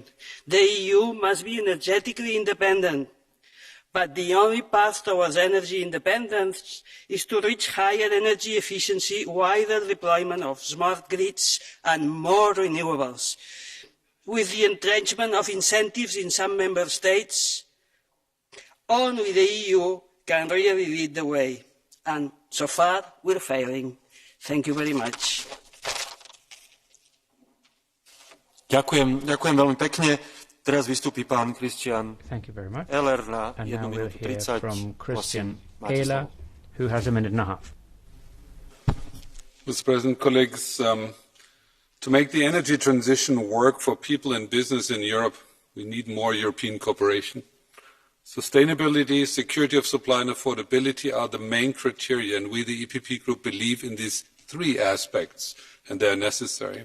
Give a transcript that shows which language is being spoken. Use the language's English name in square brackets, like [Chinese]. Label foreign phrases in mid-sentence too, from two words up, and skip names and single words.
[English] The EU must be energetically independent, but the only path towards energy independence is to reach higher energy efficiency, wider deployment of smart grids, and more renewables. With the entrenchment of incentives in some member states, only the EU can really lead the way. And so far, we're failing. Thank you very much. [Slovak] Ďakujem veľmi pekne. Teraz vystúpi pán Christian Eller na 1 minútu 30. Prosím, máte slovo. [English] Who has a minute and a half. Mr. President, colleagues, to make the energy transition work for people and business in Europe, we need more European cooperation. Sustainability, security of supply and affordability are the main criteria, and we, the EPP Group, believe in these 3 aspects, and they are necessary.